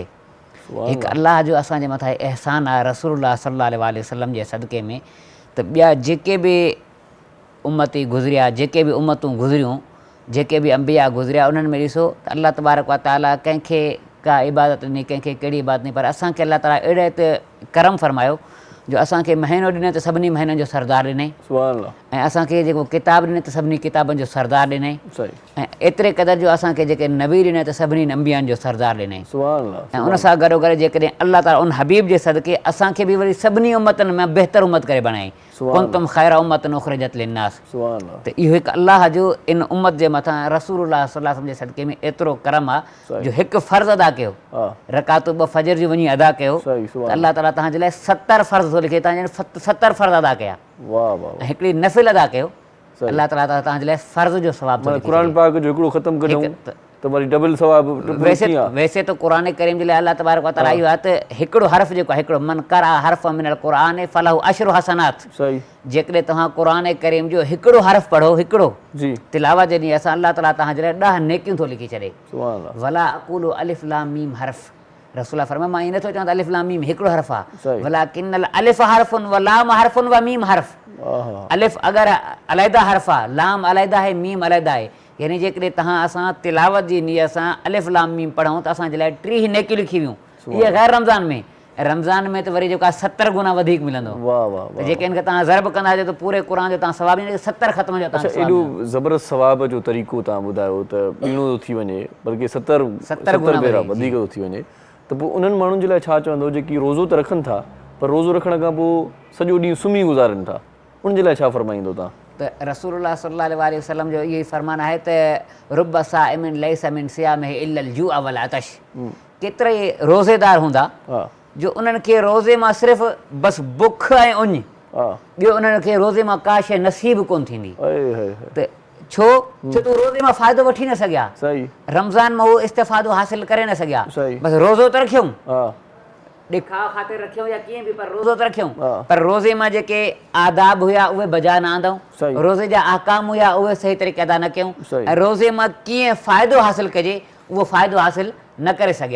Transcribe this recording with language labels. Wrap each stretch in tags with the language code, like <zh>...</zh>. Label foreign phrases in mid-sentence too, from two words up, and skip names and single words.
<sd>हिकु अलाह जो असांजे मथां अहसान आहे रसूलुल्लाह</sd> <ar>صلى الله عليه وسلم</ar> <sd>जे सदक़े में, त ॿिया जेके बि उम्मती गुज़रिया, जेके बि उम्मतूं गुज़रियूं, जेके बि अंबिया गुज़रिया, उन्हनि में ॾिसो त</sd> <ar>الله تبارك وتعالى</ar> <sd>कंहिंखे का इबादत ॾिनी, कंहिंखे कहिड़ी इबादत ॾिनी, पर असांखे अलाह ताला अहिड़े हिते करम फरमायो जो असांखे महीनो ॾिनई त सभिनी महीननि जो सरदार ॾिनई, ऐं असांखे जेको किताब ॾिनई त सभिनी किताबनि जो सरदार ॾिनई, ऐं एतिरे क़दुरु जो असांखे जेके नबी ॾिनई त सभिनी अंबियानि जो सरदार ॾिनई। ऐं उन सां गॾोगॾु जेकॾहिं अलाह ताला उन हबीब जे सदके असांखे बि वरी सभिनी उम्मतनि में बहितर उम्मत करे बणाई,</sd> <ar>كنتم خير أمة أخرجت للناس.</ar> <sd>त इहो हिकु अलाह जो इन उम्मत जे मथां रसूलुल्लाह</sd> <ar>صلى الله عليه وسلم</ar> <sd>जे सदके में एतिरो करम आहे जो हिकु फ़र्ज़ अदा कयो, रकातूं 2 फजर जूं वञी अदा कयो त अलाह ताला तव्हांजे लाइ 70 फ़र्ज़ थो लिखे, तव्हां 70 फ़र्ज़ अदा कया, ऐं हिकिड़ी नफ़िल अदा कयो, अलाह ताला तव्हांजे लाइ फ़र्ज़ जो सवाबु थो लिखे। क़ुरान पाक जो हिकिड़ो ख़तम कयूं त वरी डबल सवाबु। वैसे त क़ुरान करीम जे लाइ</sd> <ar>الله تبارك وتعالى</ar> <sd>इहो आहे त हिकिड़ो हर्फ़ जेको आहे, हिकिड़ो</sd> <ar>من قرأ حرفا من القرآن فله عشر حسنات.</ar> <sd>जेकॾहिं तव्हां क़ुरान करीम जो हिकिड़ो हर्फ़ पढ़ो, हिकिड़ो तिलावत जॾहिं असां अलाह ताला तव्हांजे लाइ 10 नेकियूं थो लिखी छॾे।</sd> <ar>ولا أقول ألف لام ميم حرف,</ar> <sd>रसूल फरमाया मां ईअं नथो चवां त अलिफ लाम मीम हिकिड़ो हर्फ़ आहे,</sd> <ar>ولكن ألف حرف ولام حرف وميم حرف.</ar> <sd>अलिफ अगरि अलहदा हर्फ़ आहे, लाम अलहदा आहे, मीम अलहदा आहे, यानी जेकॾहिं तव्हां असां तिलावत जी नीयत सां अलिफ लाम मीम पढ़ूं त असांजे लाइ 30 नेकियूं लिखी वियूं। इहे गैर रमज़ान में, रमज़ान में त वरी जेको आहे 70 गुना वधीक मिलंदो। त जेके हिनखे तव्हां ज़रब कंदा हुजो त पूरे क़ुरान जो तव्हां सवाबु ॾींदो, 70 ख़तम जो तव्हां। एॾो ज़बरदस्त सवाब जो तरीक़ो तव्हां ॿुधायो त ॿीणो थो थी वञे, बल्कि 70 भेरा वधीक थो थी वञे। त पोइ उन्हनि माण्हुनि जे लाइ छा चवंदो जेकी रोज़ो त रखनि था, पर रोज़ो रखण खां पोइ सॼो ॾींहुं सुम्ही गुज़ारनि था, उन्हनि जे लाइ छा फरमाईंदो तव्हां? त रसूलुल्लाह</sd> <ar>صلى الله عليه وسلم</ar> <sd>जो इहो ई फरमान आहे त</sd> <ar>رب صائم ليس من صيامه إلا الجوع والعطش.</ar> <sd>केतिरा ई रोज़ेदार हूंदा जो उन्हनि खे रोज़े मां सिर्फ़ु बसि बुख ऐं उञ, ॿियो उन्हनि खे रोज़े मां का शइ नसीब कोन थींदी। त छो तूं रोज़े मां फ़ाइदो वठी न सघिया, रमज़ान मां उहो इस्तिफ़ादो हासिल करे न सघिया, बसि रोज़ो त रखियऊं, ॾेखाव ख़ातिर रखियऊं या कीअं बि, पर रोज़ो त रखियऊं, पर रोज़े मां जेके आदाब हुया उहे बजा न आंदऊं, रोज़े जा अहकाम हुया उहे सही तरीक़े अदा न कयूं, ऐं रोज़े मां कीअं फ़ाइदो हासिल कजे उहो फ़ाइदो हासिल न करे सघिया।</sd>